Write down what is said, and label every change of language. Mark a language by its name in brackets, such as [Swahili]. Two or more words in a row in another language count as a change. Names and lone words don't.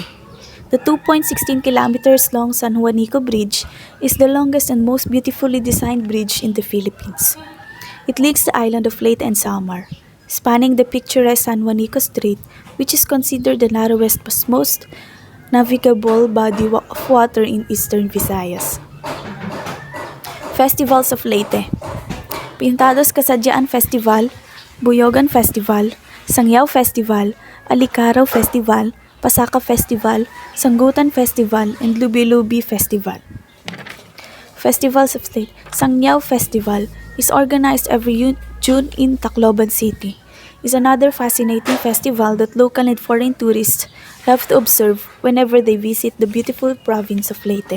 [English] The 2.16 kilometers long San Juanico Bridge is the longest and most beautifully designed bridge in the Philippines. It links the island of Leyte and Samar, spanning the picturesque San Juanico Strait, which is considered the narrowest but most navigable body of water in eastern Visayas. Festivals of Leyte. Pintados Kasadyaan Festival, Buyogan Festival, Sangyaw Festival, Alikaraw Festival, Pasaka Festival, Sanggutan Festival, and Lubi-Lubi Festival. Festivals of State. Sangyaw Festival is organized every June in Tacloban City. It's another fascinating festival that local and foreign tourists love to observe whenever they visit the beautiful province of Leyte.